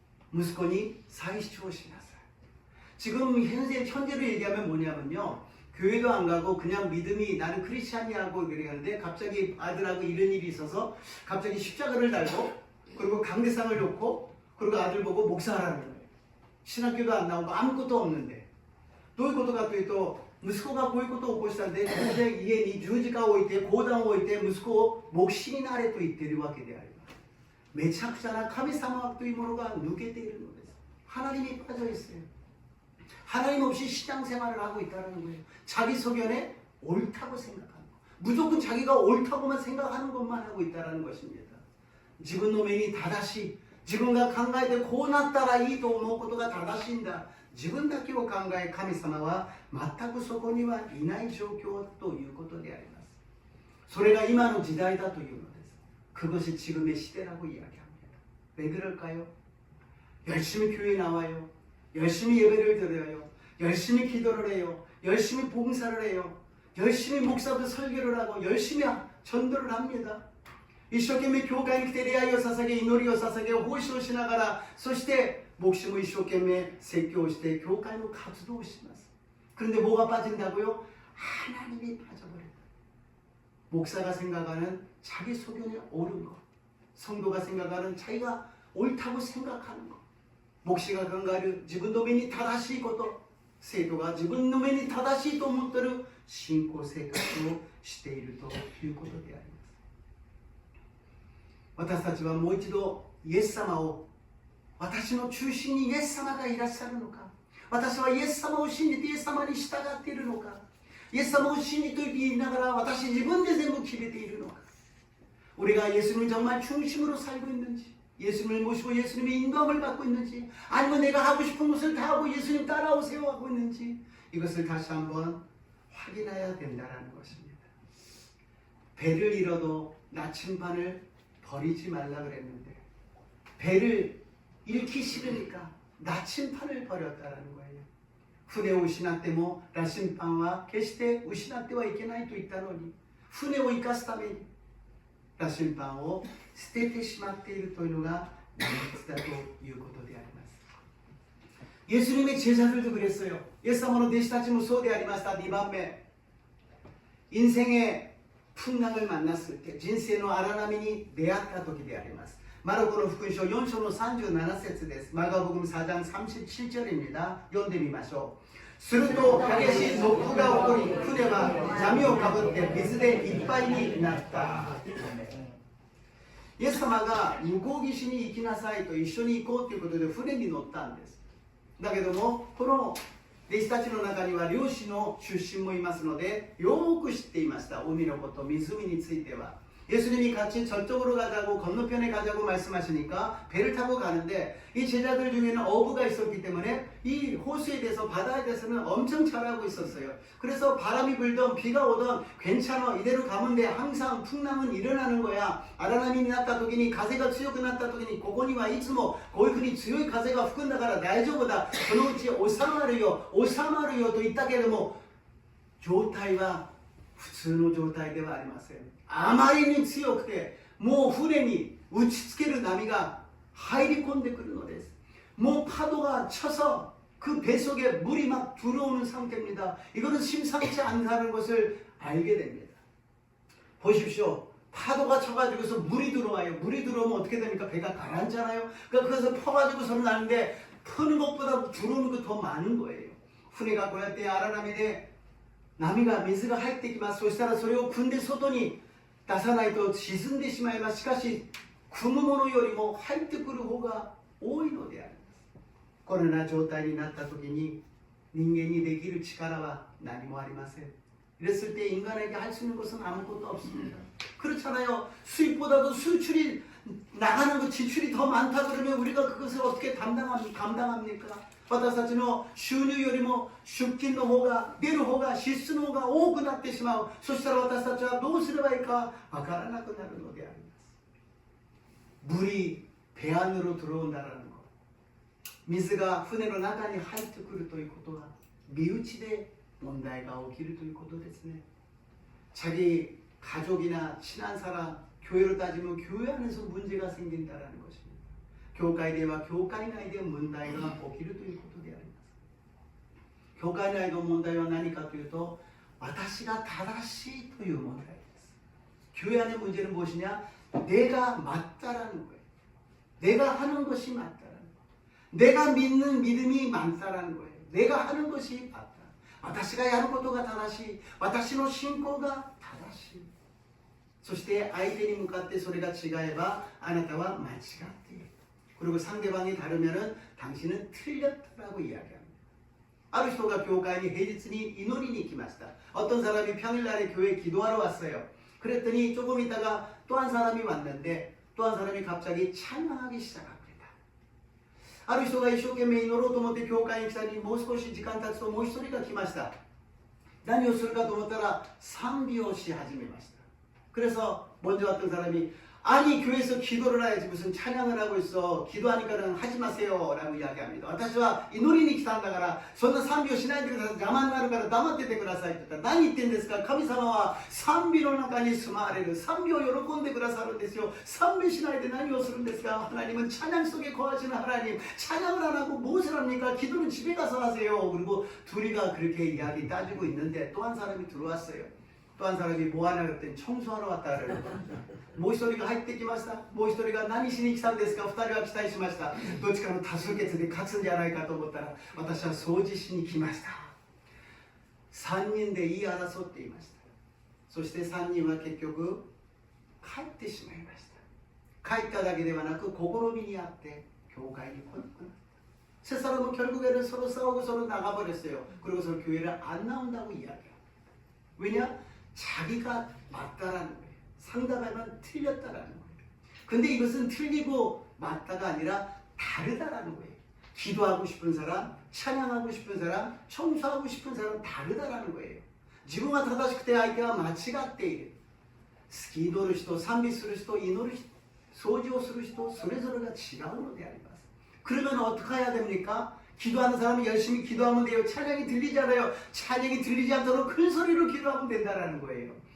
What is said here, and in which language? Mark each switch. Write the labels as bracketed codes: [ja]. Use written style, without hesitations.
[ko] 무스코니 사이시초를 신났어요. 지금 현재로 얘기하면 뭐냐면요. 교회도 안 가고 그냥 믿음이 나는 크리스찬이라고 그러는데 갑자기 아들하고 이런 일이 있어서 갑자기 십자가를 달고 그리고 강대상을 놓고 그리고 아들 보고 목사하라는 거예요. 신학교도 안 나오고 아무것도 없는데. [ja] どういうことかというと息子がこういうことを起こしたんで、ここで家に十字架を置いて、講談を置いて、息子を牧師になれと言っているわけであります。めちゃくちゃな神様というものが抜けているのです。 [ko] 하나님이 빠져 있어요. 하나님 없이 신앙생활을 하고 있다는 거예요. 자기 소견에 옳다고 생각하는 거. 무조건 자기가 옳다고만 생각하는 것만 하고 있다는 것입니다. [ja] 自分の目に正しい。自分が考えてこうなったらいいと思うことが正しいんだ。自分だけを考え神様は全くそこにはいない状況ということであります。それが今の時代だというのです。 [ko] 그것이 지금의 시대라고 이야기합니다. 왜 그럴까요? 열심히 교회 나와요. 열심히 예배를 드려요. 열심히 기도를 해요. 열심히 봉사를 해요. 열심히 목사도 설교를 하고 열심히 전도를 합니다. [ja] 一生懸命教会に来て礼拝を捧げ、祈りを捧げ、奉仕をしながら、そして牧師も一生懸命説教をして教会の活動をします. [ko] 그런데 뭐가 빠진다고요? 하나님이 빠져버린다. 목사가 생각하는 자기 소견에 옳은 것, 성도가 생각하는 자기가 옳다고 생각하는 것, 목시가 [ja] 考える 自分の目に正しいこと、生徒が自分の目に正しいと思っている信仰生活をしているということであります。私たちはもう一度イエス様を、私の中心にイエス様がいらっしゃるのか、私はイエス様を信じてイエス様に従っているのか、イエス様を信じと言いながら私自分で全部決めているのか、 [ko] 우리가 예수님을 정말 중심으로 살고 있는지, 예수님을 모시고 예수님의 인도함을 받고 있는지, 아니면 내가 하고 싶은 것을 다 하고 예수님 따라오세요 하고 있는지, 이것을 다시 한번 확인해야 된다는 것입니다. 배를 잃어도 나침반을 버리지 말라 그랬는데 배를 잃기 싫으니까 나침반을 버렸다는 거예요. [ja] 船を失ってもナチンパンは決して失ってはいけないと言ったのに、船を生かすためにナチンパンを捨ててしまっているというのが現実だということであります。 [ko] 예수님의 제자들도 그랬어요. [ja] 예수님의 弟子たちもそうでありました。 [ko] 2番目, 인생의 풍랑을 만났을 때, 진세의 아라나미니 내았다時であります。 [ja] 마르코의福音書 4章の 37節です。 [ko] 마가복음 4장 37절입니다. [ja] 読んでみましょう。すると激しい突風が起こり、船は波をかぶって水でいっぱいになった。イエス様が向こう岸に行きなさいと一緒に行こうということで船に乗ったんです。だけどもこの弟子たちの中には漁師の出身もいますのでよく知っていました。海のこと、湖については。 [ko] 예수님이 같이 저쪽으로 가자고 건너편에 가자고 말씀하시니까 배를 타고 가는데 이 제자들 중에는 어부가 있었기 때문에 이 호수에 대해서, 바다에 대해서는 엄청 잘 알고 있었어요. 그래서 바람이 불던 비가 오던 괜찮아, 이대로 가면 돼, 항상 풍랑은 일어나는 거야. [ja] 아라나미になった時に風が強くなった時にここにはいつもこういうふうに強い風が吹くんだから大丈夫だ、そのうち収まるよと言ったけれども、状態は普通の状態ではありません。あまりに強くてもう船に打ちつける波が入り込んでくるのです。 [ko] もう파도가 쳐서 그 배 속에 물이 막 들어오는 상태입니다. 이거는 심상치 않다는 것을 알게 됩니다. 보십시오. 파도가 쳐가지고서 물이 들어와요. 물이 들어오면 어떻게 됩니까? 배가 가라앉잖아요. 그래서 퍼가지고서는 나는데 퍼는 것보다 들어오는 거 더 많은 거예요. [ja] 船がこうやって荒波で波が水が入ってきます。そしたらそれを汲んで外に出さないと沈んでしまいます。しかし組むものよりも入ってくる方が多いのであります。このような状態になった時に人間にできる力は何もありません。 [ko] 이랬을 때 인간에게 할 수 있는 것은 아무것도 없습니다. 그렇잖아요. 수입보다도 수출이 나가는 것, 지출이 더 많다 그러면 우리가 그것을 어떻게 감당합니까? [ja] 私たちの収入よりも出金の方が出る方が支出の方が多くなってしまう。そしたら私たちはどうすればいいかわからなくなるのであります。 [ko] 물이 배 안으로 들어온다라는 것, [ja] 水が船の中に入ってくるということは身内で問題が起きるということですね。 [ko] 자기 가족이나 친한 사람, 교회로 따지면 교회 안에서 문제가 생긴다라는 것입니다. [ja] 教会では教会内で問題が起きるということであります。教会内の問題は何かというと私が正しいという問題です。 [ko] 교회 안의 문제는 무엇이냐? 내가 맞다라는 거예요. 내가 하는 것이 맞다라는 거예요. 내가 믿는 믿음이 맞다라는 거예요. 내가 하는 것이 맞다. [ja] 私がやることが正しい。私の信仰が正しい。そして相手に向かってそれが違えばあなたは間違っている。 [ko] 그리고 상대방이 다르면은 당신은 틀렸다라고 이야기합니다. [ja] ある人が教会に平日に祈りに来ました。 [ko] 어떤 사람이 평일날에 교회에 기도하러 왔어요. 그랬더니 조금 있다가 또 한 사람이 왔는데 또 한 사람이 갑자기 찬양하기 시작합니다. [ja] ある人が一生懸命祈ろうと思って教会に来たり、もう少し時間経つともう一人が来ました。何をするかと思ったら賛美をし始めました。 [ko] 그래서 먼저 왔던 사람이 아니 교회에서 기도를 해야지 무슨 찬양을 하고 있어. 기도하니까는 하지 마세요 라고 이야기합니다. [ja] 私は祈りに来たんだからそんな賛美をしないでください。邪魔になるから黙っててくださいって言ったら何言ってんですか。神様は賛美の中に住まわれる。賛美を喜んでくださるんですよ。賛美しないで何をするんですか。 [ko] 하나님은 찬양 속에 거하시는 하나님. 찬양을 안 하고 무엇을 합니까? 기도는 집에 가서 하세요. 그리고 둘이가 그렇게 이야기 따지고 있는데 또 한 사람이 들어왔어요. 또 한 사람이 뭐 하냐 그랬더니 청소하러 왔다 그래요. [ja] もう一人が入ってきました。もう一人が何しに来たんですか。二人は期待しました。どっちかの多数決で勝つんじゃないかと思ったら私は掃除しに来ました。 3人で言い争っていました。そして3人は結局帰ってしまいました。帰っただけではなく試みにあって教会に来なくなった。 [ko] 세 사람은 결국에는 서로 싸우고 서로 나가버렸어요. 그리고 서로 교회를 안 나온다고 이야기합니다. 왜냐? 자기가 맞다라는 거예요. 상대방은 틀렸다라는 거예요. 근데 이것은 틀리고 맞다가 아니라 다르다라는 거예요. 기도하고 싶은 사람, 찬양하고 싶은 사람, 청소하고 싶은 사람 다르다라는 거예요. [ja] 自分が正しくて相手は間違っている。好き祈る人、賛美する人、祈る人、掃除をする人、それぞれが違うのであります。 [ko] 그러면 어떻게 해야 됩니까? 기도하는 사람은 열심히 기도하면 돼요. 찬양이 들리잖아요. 찬양이 들리지 않도록 큰 소리로 기도하면 된다는 거예요.